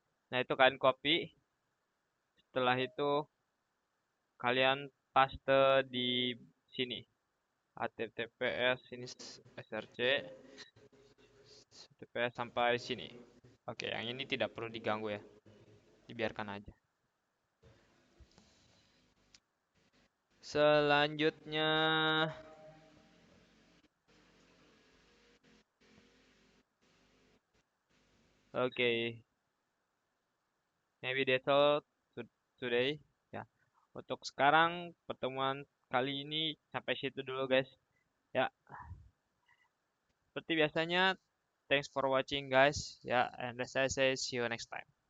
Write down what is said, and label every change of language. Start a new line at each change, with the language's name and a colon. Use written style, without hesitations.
Indonesian: Nah, itu kalian copy. Setelah itu kalian paste di sini. HTTPS ini src HTTPS sampai sini. Oke, yang ini tidak perlu diganggu ya. Dibiarkan aja. Selanjutnya, oke,
English: maybe that's all today.
Indonesian: Ya, untuk sekarang pertemuan kali ini sampai situ dulu guys. Ya, seperti biasanya,
English: thanks for watching guys. Ya, and as I say, see you next time.